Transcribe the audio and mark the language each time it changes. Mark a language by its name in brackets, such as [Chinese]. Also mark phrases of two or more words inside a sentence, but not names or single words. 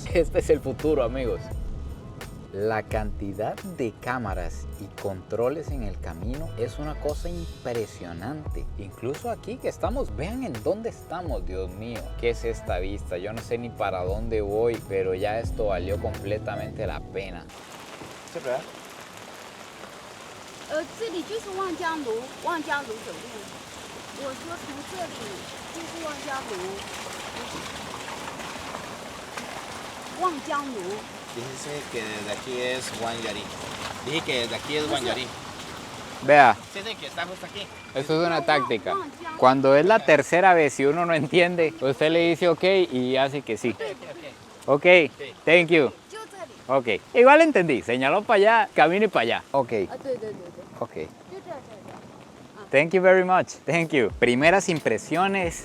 [Spanish] Este es el futuro, amigos. La cantidad de cámaras y controles en el camino es una cosa impresionante. Incluso aquí que estamos, vean en dónde estamos, Dios mío. ¿Qué es esta vista? Yo no sé ni para dónde voy, pero ya esto valió completamente la pena. ¿Sí, verdad? [Chinese] 这里就是望江楼，望江楼酒店。我说从这里就是望江楼，望江楼。 [Spanish] Dice que de aquí es Guanyari. Dije que de aquí es Guanyari. Vea. Dice que está justo aquí. Eso es una táctica. Cuando es la tercera vez y uno no entiende, usted le dice ok y hace que sí. [English] Ok, thank you. [Spanish] Ok, igual entendí. Señaló para allá, camine para allá. [English] Ok. Ok. Thank you very much. Thank you. [Spanish] Primeras impresiones.